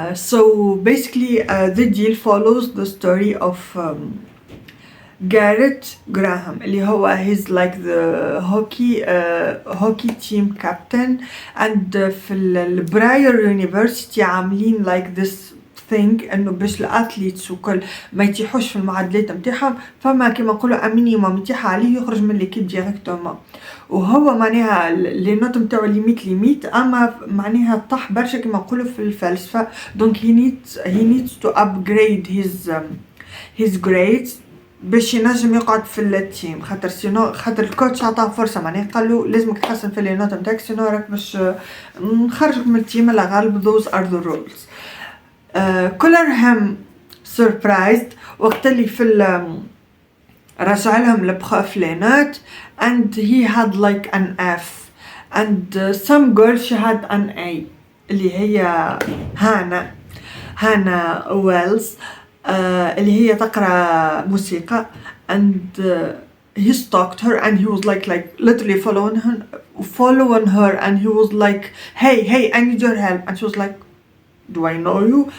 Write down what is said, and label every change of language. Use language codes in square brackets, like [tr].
[en] so basically The Deal follows the story of Garrett Graham [ar] اللي هو [en] he's like the hockey team captain. [ar] and في البراير يونيفرسيتي عاملين [en] like this thing [ar] انه باش الاثليتس وكل ما يتيحوش في المعادلات نتاعهم فما كيما نقولوا مينيموم يتيح عليه يخرج من ليكيب ديريكتومون. وهو معناها لي نوت نتاعو ليميت اما معناها طاح برشا كيما نقولوا في الفلسفه. دونك [en] he needs to upgrade his grades [ar] باش ينجم يقعد في التيم. خاطر الكوتش عطاه فرصه معناها قال له لازمك تحسن في لي نوت نتاعك سينو راك باش نخرجك من التيم على غالب [en] those are the rules. كلهم surprised [ar] وقت اللي رجع لهم البروف لي نوت [en] and he had like an F and some girl she had an A [ar] اللي هي هانا ويلز اللي هي تقرأ موسيقى [en] and he stalked her and he was like literally following her and he was like hey I need your help and she was like do I know you?